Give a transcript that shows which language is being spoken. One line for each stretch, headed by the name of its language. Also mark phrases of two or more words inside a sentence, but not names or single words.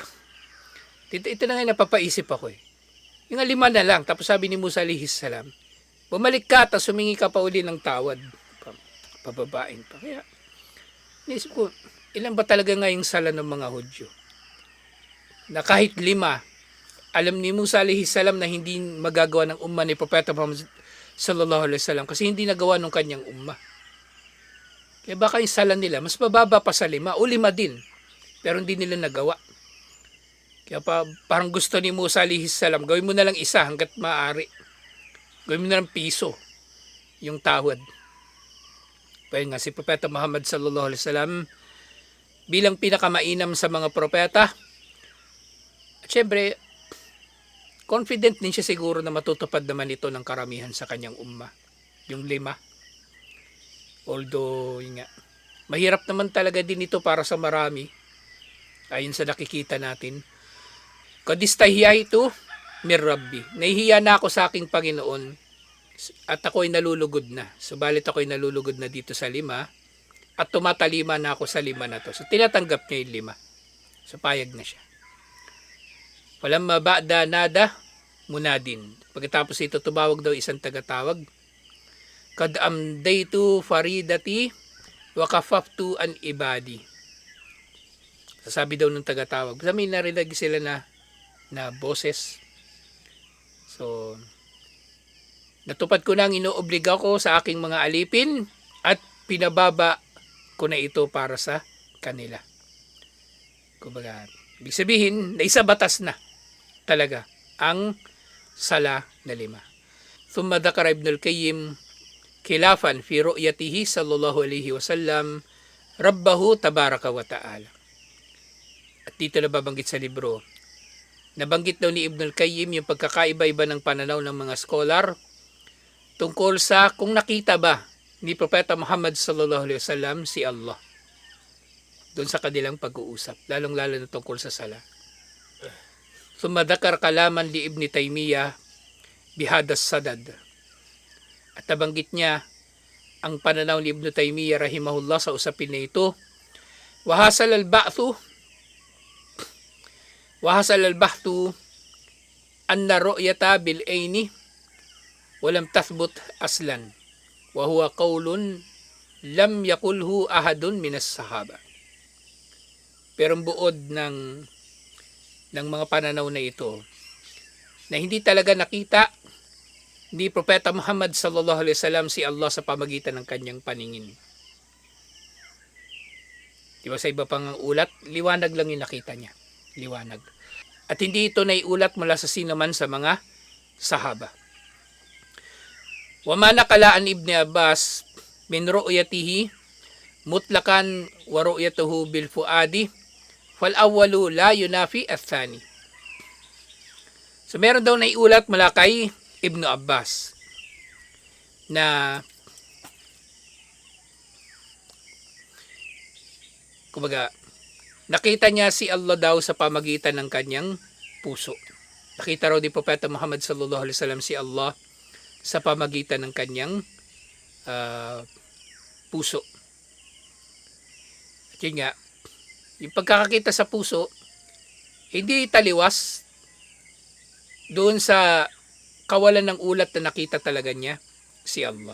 Filipino: Ito na nga napapaisip ako eh. Yung 5 na lang. Tapos sabi ni Musa
Arabic: عليه السلام,
Filipino: bumalik ka, tapos humingi ka pa uli ng tawad. Pababain pa. Kaya, naisip ko, ilan ba talaga nga yung sala ng mga Hudyo? Na kahit 5, alam ni Musa
Arabic: عليه السلام
Filipino: na hindi magagawa ng umma ni Propeta Muhammad
Arabic: صلى الله عليه وسلم
Filipino: kasi hindi nagawa ng kanyang umma. Kaya baka yung sala nila, mas mababa pa sa 5 o 5 din. Pero hindi nila nagawa. Kaya parang gusto ni Musa
Arabic: عليه السلام,
Filipino: gawin mo na lang isa hanggat maaari. Gawin mo na lang piso yung tawad. Kaya nga si Propeta Muhammad
Arabic: صلى الله عليه وسلم
Filipino: bilang pinakamainam sa mga propeta, at syempre, confident din siya siguro na matutupad naman ito ng karamihan sa kanyang umma. Yung 5. Although, yun nga, mahirap naman talaga din ito para sa marami. Ayon sa nakikita natin.
Arabic: قد استحييت من ربي.
Filipino: Nahihiya na ako sa aking Panginoon at ako'y nalulugod na. Subalit ako'y nalulugod na dito sa 5 at tumatalima na ako sa 5 na to. So tinatanggap niya yung 5. So payag na siya.
Arabic: ولما بعد نادى مناد.
Filipino: Pagkatapos ito tumawag daw isang tagatawag.
Arabic: قد أمضيت فريضتي وخففت عن عبادي.
Filipino: Sabi daw ng tagatawag. May narinig sila na boses. So, natupad ko na ang inoobliga ko sa aking mga alipin at pinababa ko na ito para sa kanila. Kumbaga, ibig sabihin, naisabatas na talaga ang sala na 5.
Arabic: ثم ذكر ابن القيم خلافا في رؤيته صلى الله عليه وسلم ربه تبارك وتعالى.
Filipino: At dito na babanggit sa libro, nabanggit daw ni Ibn al-Qayyim yung pagkakaiba-iba ng pananaw ng mga scholar tungkol sa kung nakita ba ni Propeta Muhammad
Arabic: صلى الله عليه وسلم
Filipino: si Allah. Doon sa kanilang pag-uusap, lalong-lalo na tungkol sa sala.
Arabic: ثم ذكر كلاما لابن تيمية بهذا الصدد.
Filipino: At nabanggit niya ang pananaw ni Ibn Taymiyyah rahimahullah sa usapin na ito.
Arabic: وحاصل البحث أن الرؤية بالعين لم تثبت أصلا وهو قول لم يقله أحد من الصحابة.
Filipino: Pero ang buod ng mga pananaw na ito na hindi talaga nakita ni Propeta Muhammad
Arabic: صلى الله عليه وسلم
Filipino: si Allah sa pamagitan ng kanyang paningin. Diba sa iba pang ulat, liwanag lang yung nakita niya. Liwanag. At hindi ito naiulat mula sa sinuman sa mga sahaba.
Arabic: وما نقل عن ابن عباس من رؤيته مطلقا ورؤيته بالفؤاد فالأول لا ينافي الثاني.
Filipino: So meron daw naiulat mula kay Ibn Abbas na kumbaga nakita niya si Allah daw sa pamagitan ng kanyang puso. Nakita raw ni Propeta Muhammad
Arabic: صلى الله عليه وسلم
Filipino: si Allah sa pamagitan ng kanyang puso. At yun nga, yung pagkakakita sa puso, hindi taliwas doon sa kawalan ng ulat na nakita talaga niya si Allah.